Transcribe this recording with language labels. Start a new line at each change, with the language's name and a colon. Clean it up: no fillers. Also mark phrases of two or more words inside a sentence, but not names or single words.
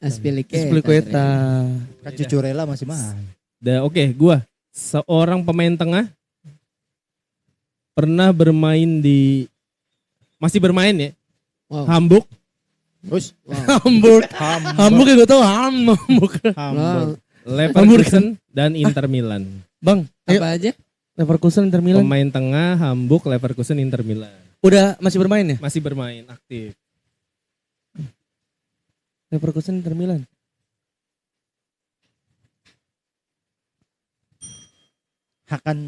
Indonesian: Aspilicueta. Kan Cucurella masih mah. Oke, gue seorang pemain tengah pernah bermain di masih bermain ya Wow. Hamburg, Terus Hamburg ya gue tau Hamburg. Hamburg. Leverkusen dan Inter Milan. Bang, ayo Apa aja? Leverkusen Inter Milan. Pemain tengah Hamburg, Leverkusen, Inter Milan. Udah masih bermain ya? Masih bermain aktif. Leverkusen Inter Milan. Hakan